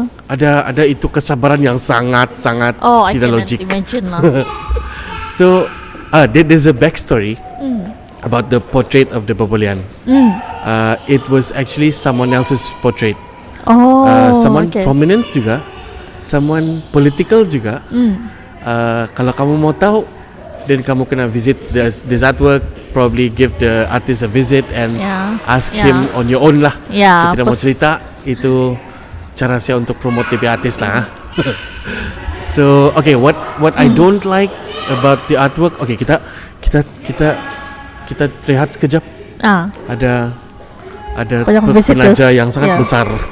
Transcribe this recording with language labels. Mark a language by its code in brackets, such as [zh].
[ms] Ada itu kesabaran yang sangat tidak logik. [en] I can imagine lah. So there's a backstory about the portrait of the Bobolian. It was actually someone else's portrait. Someone prominent juga, someone political juga. [ms] Kalau kamu mau tahu dan kamu kena [en] visit this artwork, probably give the artist a visit and ask him on your own lah. [ms] Saya tidak mau cerita, itu cara saya untuk promote DP artis lah. [en] So okay, what I don't like about the artwork, okay, [ms] kita rehat sekejap. Ada penaja yang sangat besar.